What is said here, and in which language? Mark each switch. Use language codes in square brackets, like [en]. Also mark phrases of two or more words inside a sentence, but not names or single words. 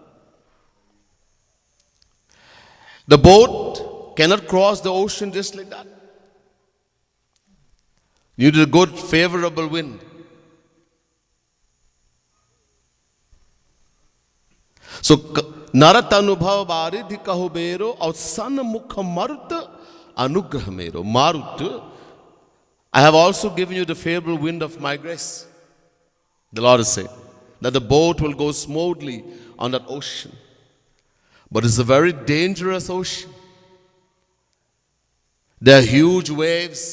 [en] The boat cannot cross the ocean just like that. You need a good favorable wind. So, [awa] नरतनुभव बारिधि कहु बेरो और सन्मुख मरुत अनुग्रह मेरो. [en] Marut, I have also given you the favorable wind of my grace. The Lord is saying that the boat will go smoothly on that ocean. But it's a very dangerous ocean. There are huge waves.